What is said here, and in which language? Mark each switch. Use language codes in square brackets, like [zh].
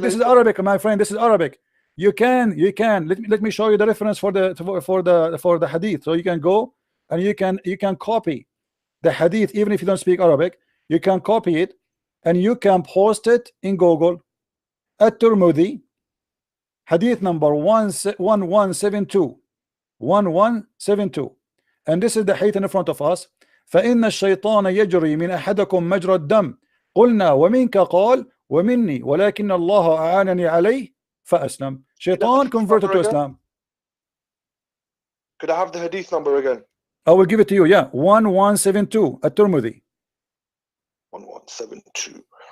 [en] This is Arabic, my friend. This is Arabic. You can. Let me show you the reference for the hadith. So you can go and you can copy the hadith even if you don't speak Arabic. You can copy it and you can post it in Google. At-Tirmidhi, hadith number 1172. 1172. And this is the hadith in front of us. [ar] فإن الشيطان يجري من أحدكم مجرى الدم قلنا ومنك قال ومني ولكن الله أعانني عليه فأسلم. [en] Shaitan converted to Islam. Could I have the hadith number again? I will give it to you. Yeah, 1172 At-Tirmidhi. 1172.